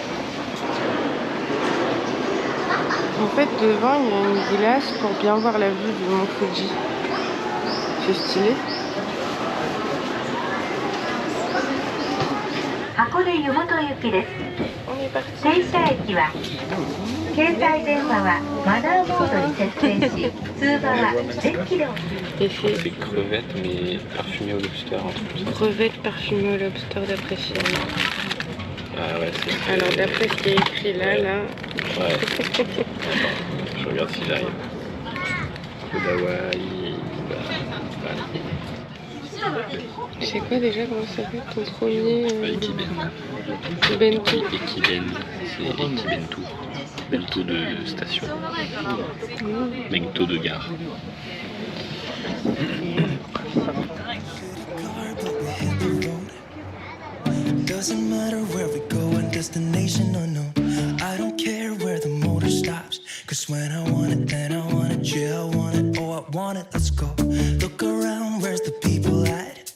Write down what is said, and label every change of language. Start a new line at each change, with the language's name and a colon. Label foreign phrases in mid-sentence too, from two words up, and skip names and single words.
French: En fait, devant, il y a une glace pour bien voir la vue du mont Fuji. C'est stylé. On est parti.
Japanese: 停車駅は携帯電話はマナーモードに設定し通話は全機で
French: C'est crevettes mais parfumées au lobster. Crevettes parfumées au lobster d'après Chine. Ah ouais, c'est... Alors d'après ce qui est écrit là. Ouais. Je regarde si j'arrive. Kodawai. C'est quoi déjà, comment ça s'appelle ton premier Ekiben. Bento. Ekiben, c'est Ekibentu. Bento de station. Bento de gare.
English: Doesn't matter where we go and destination or no. I don't care where the motor stops. Cause when I want it, then I want it. Yeah, I want it, oh I want it, let's go. Look around, where's the people at?